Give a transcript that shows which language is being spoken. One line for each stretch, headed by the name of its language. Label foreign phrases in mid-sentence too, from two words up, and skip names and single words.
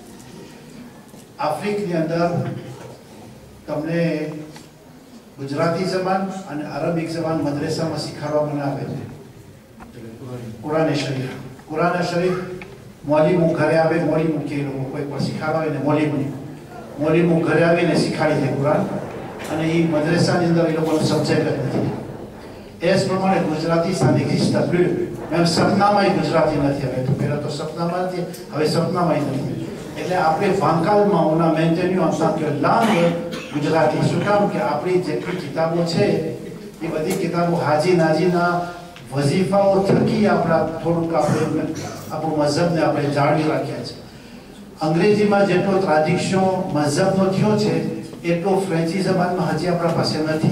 Gujarati: આફ્રિકની અંદર તમને ગુજરાતી જબાન અને અરબિક જબાન મદ્રેસામાં શીખવાડવામાં આવે છે. કુરાન શરીફ મોલીમું ઘરે આવે, મોલીમું કે લોકો કોઈ પણ શીખવાડે ને મોલીમું ઘરે આવીને શીખાડી દે કુરાન અને એ મદ્રેસાની અંદર એ લોકોનો સબ્જેક્ટ જ નથી. એ જ પ્રમાણે ગુજરાતી
French: ça n'existe plus.
Gujarati: même સપનામાં ગુજરાતી નથી. હવે તો પહેલાં તો સપનામાં નથી, હવે સપનામાં નથી. એટલે આપણે ભાંકાલમાં
French: on a maintenu en tant que langue
Gujarati: ગુજરાતી. શું કામ કે આપણી જેટલી કિતાબો છે એ બધી કિતાબો હાજી નાજીના વઝીફાઓ થકી આપણા થોડુંક આપણે આપણું મઝહબને આપણે જાળવી રાખ્યા છે. અંગ્રેજીમાં જેટલો ટ્રાડિક્શન મઝહબનો થયો છે એટલો ફ્રેન્ચી જબાનમાં હજી આપણા પાસે નથી.